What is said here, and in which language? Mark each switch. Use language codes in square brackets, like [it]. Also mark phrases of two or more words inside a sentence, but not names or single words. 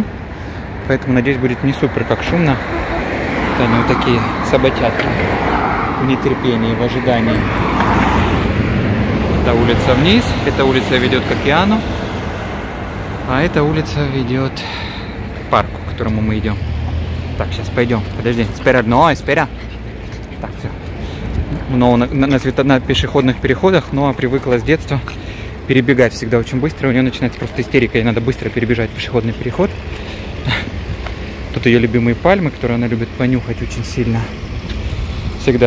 [ru] Поэтому, надеюсь, будет не супер как шумно. Это они вот такие собачатки в нетерпении, в ожидании. Эта улица вниз, эта улица ведет к океану, а эта улица ведет к парку, к которому мы идем. Так, сейчас пойдем. Подожди, [es] espera, no, espera. [ru] Так, все. но на пешеходных переходах, но привыкла с детства перебегать всегда очень быстро. У нее начинается просто истерика, ей надо быстро перебежать пешеходный переход. Тут ее любимые пальмы, которые она любит понюхать очень сильно. Всегда.